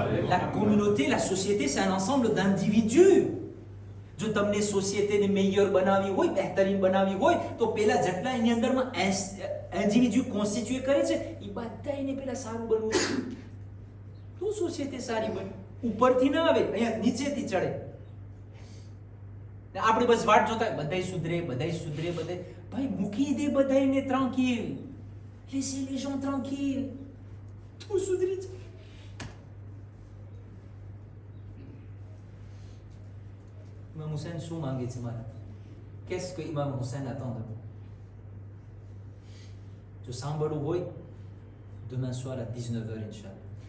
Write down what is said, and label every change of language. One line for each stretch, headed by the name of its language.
French: La communauté, la société, c'est un ensemble d'individus.
Gujarati: જો તમને સોસાયટીને mayor બનાવી હોય, બહેતરીન બનાવી હોય, તો પેલા જેટલા એની અંદરમાં ઇન્ડિવિડ્યુ કોન્સ્ટિટ્યુટ કરે છે એ બધા એને પેલા સારું બનવું છે, તો સોસાયટી સારી બને. ઉપરથી ના આવે, અહીંયા નીચેથી ચડે. આપણે બસ વાટ જોતા બધાય સુધરે, બધાય સુધરે, બધાય. ભાઈ મૂકી દે બધાયને ટ્રાન્કિલ,
French: laissez les gens tranquilles,
Gujarati: તું સુધરી જા. Imam Hussein શું માંગે છે મારા?
French: Qu'est-ce que Imam Hussein attend de moi?
Gujarati: જો સાંભળવું હોય
French: demain soir à 19h Inch'Allah.